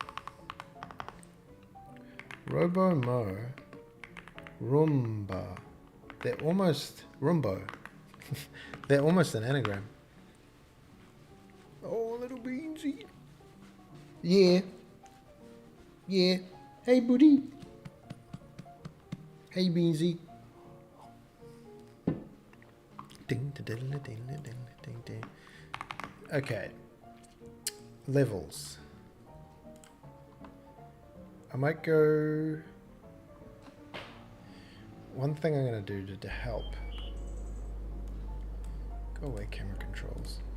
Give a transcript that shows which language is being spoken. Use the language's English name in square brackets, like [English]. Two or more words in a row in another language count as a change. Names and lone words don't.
[English] Robo-Mo. Roomba. They're almost Roombo. They're almost an anagram. Oh, little beansy. Yeah. Yeah. Hey, buddy. Hey, Beansy. Ding, da, da, da, ding, da, ding, ding, ding. Okay. Levels. I might go... One thing I'm going to do to help. Go away, camera controls.